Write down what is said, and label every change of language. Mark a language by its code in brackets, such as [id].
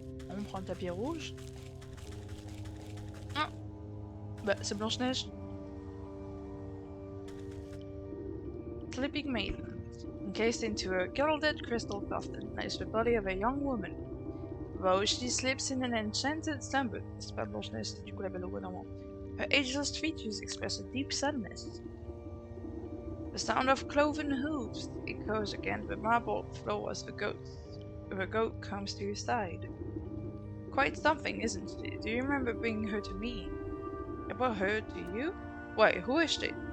[fr] On prend le tapis rouge. Ah, Bah, c'est Blanche-Neige. [en] Sleeping Maiden. Encased into a gilded crystal coffin lies the body of a young woman. Though she sleeps in an enchanted slumber, [fr] c'est pas Blanche-Neige, c'est du coup la Belle au Bois dormant. [en] Her ageless features express a deep sadness. The sound of cloven hooves echoes against the marble floor as the goat comes to your side. Quite something, isn't she? Do you remember bringing her to me? I brought her to you? Why, who is she?